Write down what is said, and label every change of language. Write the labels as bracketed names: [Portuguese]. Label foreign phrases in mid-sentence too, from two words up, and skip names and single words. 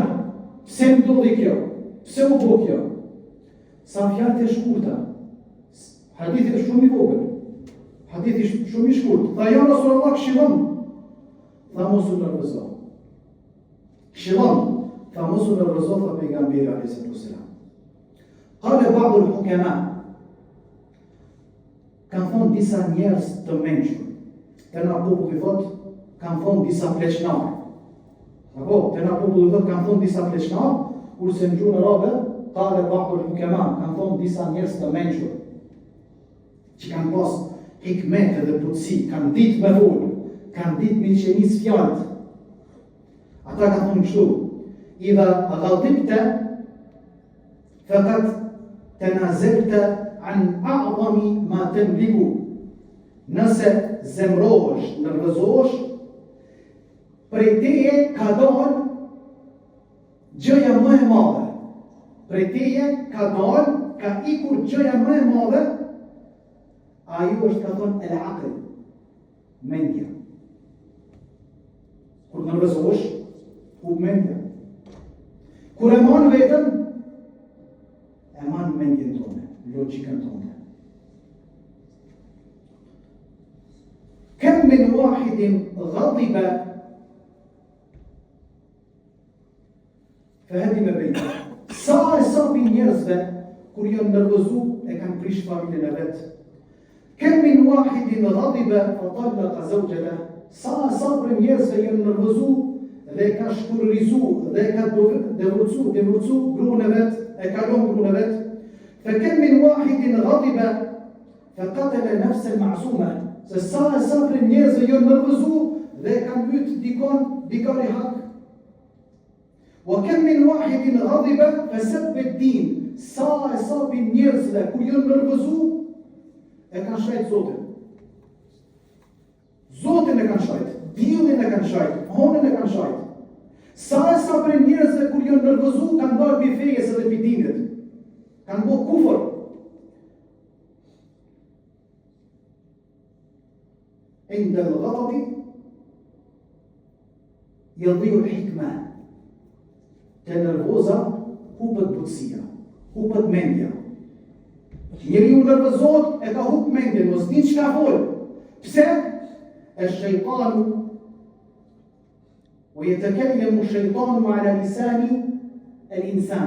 [Albanian] Pse më ndodhi kjo? Pse u bë kjo? Sa fjalë të shkurta. Hadithi është shumë i vogël. Hadithi shumë i shkurt. Tha [Arabic] يا رسول الله [Albanian] këshillon. Tha mos u nervozo. Këshillon. Tha mos u nervozo, tha pejgamberi [Arabic] عليه السلام. قال بعض الحكماء. [Albanian] Kanë thonë disa njerëz të mençur. Të na populli thot, kanë thonë disa pleqnar. Apo, të na populli thot, kanë thonë disa pleqnar, kurse në gjuhën arabe, [Arabic] قال بعض الحكماء, [Albanian] kanë thonë disa njerëz të mençur, që kanë pas hikmet dhe butësi, kanë ditë me folë, kanë ditë me qenis fjalët. Ata kanë thonë kështu, [Arabic] إذا غضبت فقد تنازلت عن أعظم ما تملك. [Albanian] Nëse zemrohesh, nervozohesh, prej teje ka dalë gjëja më e madhe. Prej teje ka dalë, ka ikur gjëja më e madhe, ajo është ka thonë el-aql, mendja. Kur nervozohesh, u mendja. Kur e manë vetën, e manë mendjen tonë, logjikën tonë. [Arabic] كم من واحد غضب فهدم بيته. [Albanian] Sa për njerëzve kur janë nervozu e kanë prish familjen e vet. [Arabic] كم من واحد غضب فطلق زوجته. [Albanian] Sa për njerëzve janë nervozu dhe ka shkurrizu dhe ka devotsu gruan e vet, e ka lënë gruan e vet. [Arabic] فكم من واحد غضب فقتل نفسا معصومة. [Albanian] Se sa për njerëzve janë nervozu dhe kanë mbyt dikon i hak. [Arabic] وكم من واحد غضب فسب الدين. [Albanian] Sa për njerëzve kur janë nervozu e kanë shajt Zotin. Zotin e kanë shajt, diellin e kanë shajt, honën e kanë shajt. Sa për njerëzve kur janë nervozu kanë dalë mbi fejes edhe mbi dinit. Kanë bërë kufër. [Arabic] عند الغضب يضيع الحكمة. [Albanian] Te nervoza hupet butësia, hupet mendja. Njeriu nervozohet e ka hup mendjen, mos din çka fol. Pse? [Arabic] الشيطان ويتكلم الشيطان على لسان الإنسان.